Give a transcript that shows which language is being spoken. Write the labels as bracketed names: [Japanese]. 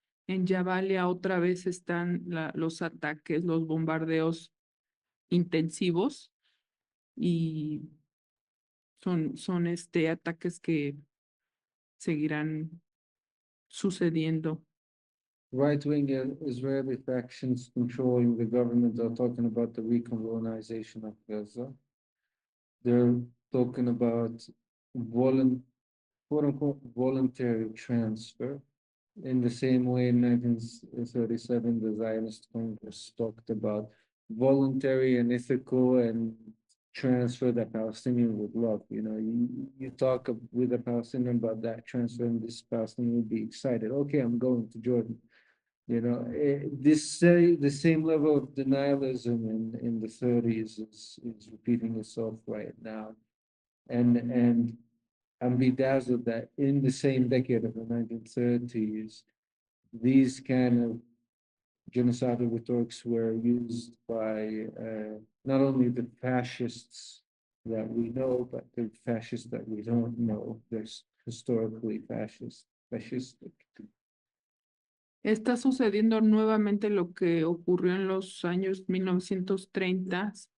[Spanish] En Jabalia otra vez están los ataques, los bombardeos intensivos y son ataques que seguirán sucediendo. [English] Right-wing Israeli factions controlling the government are talking about the recolonization of Gaza. They're talking about quote-unquote voluntary transfer. In the same way, in 1937, the Zionist Congress talked about voluntary and ethical and transfer that Palestinian would love. You know, you talk with a Palestinian about that transfer, and this Palestinian would be excited. Okay, I'm going to Jordan. You know, the same level of denialism in the 30s is repeating itself right now, and I'm bedazzled that in the same decade of the 1930s, these kind of genocidal rhetorics were used by not only the fascists that we know, but the fascists that we don't know. They're historically fascistic. [Spanish] Está sucediendo nuevamente lo que ocurrió en los años 1930.